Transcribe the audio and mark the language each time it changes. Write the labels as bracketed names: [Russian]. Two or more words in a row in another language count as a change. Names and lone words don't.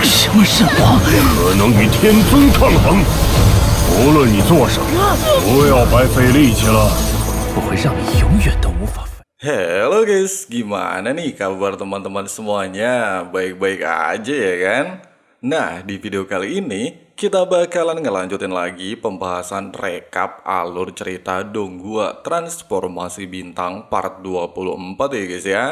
[Chinese] 什么神话？可能与天尊抗衡。无论你做什么，不要白费力气了。我会让你永远都无法。 [Indonesian] Halo guys, gimana nih kabar teman-teman semuanya? Baik-baik aja ya kan? Nah, di video kali ini kita bakalan ngelanjutin lagi pembahasan rekap alur cerita Donghua Transformasi Bintang part 24 ya guys ya.